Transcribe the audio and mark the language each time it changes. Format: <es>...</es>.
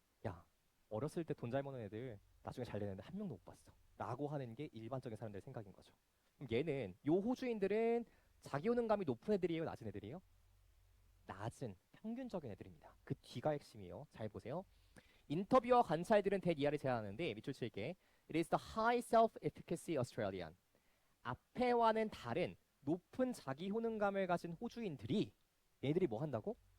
<ko>야, 어렸을 때 돈 잘 버는 애들 나중에 잘 되는데 한 명도 못 봤어. 라고 하는 게 일반적인 사람들의 생각인 거죠. 그럼 얘는, 요 호주인들은 자기 효능감이 높은 애들이에요, 낮은 애들이에요? 낮은 평균적인 애들입니다. 그 뒤가 핵심이에요. 잘 보세요. 인터뷰와 관찰들은 대이하를 제안하는데 밑줄 칠게.</ko> <en>It is the high self-efficacy Australian.</en> <ko>앞에와는 다른 높은 자기 효능감을 가진 호주인들이, 얘들이 뭐 한다고?</ko>